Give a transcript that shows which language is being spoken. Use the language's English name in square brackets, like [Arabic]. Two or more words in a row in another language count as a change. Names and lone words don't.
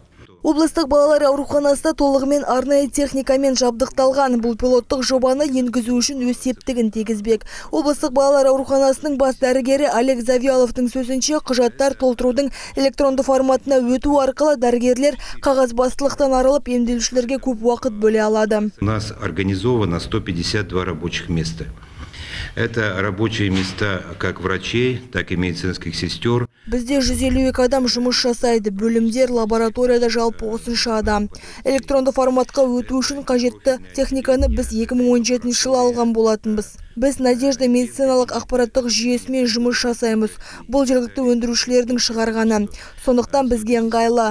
[Kazakh] Облыстық балалар ауруханасы толығымен арнайы техникамен жабдықталған. Бұл пилоттық жобаны енгізу үшін өз септігін тигізбек. Облыстық балалар ауруханасының бас дәрігері Олег Завьяловтың сөзінше, құжаттар толтырудың электронды форматына өту арқылы дәрігерлер қағазбастылықтан арылып, емделушілерге көп уақыт бөле алады. [Russian] У нас организовано 152 рабочих места. Это рабочие места как врачей, так и медицинских сестер. [Kazakh] Бізде 152 адам жұмыс жасайды. Бөлімдер, лабораторияда жалпы осынша адам. Электронды форматқа өту үшін қажетті техниканы біз 2017 жылы алған болатынбыз. Біз Надежда медициналық ақпараттық жүйесімен жұмыс жасаймыз. Бұл жергілікті өндірушілердің шығарғаны. Сондықтан бізге ыңғайлы.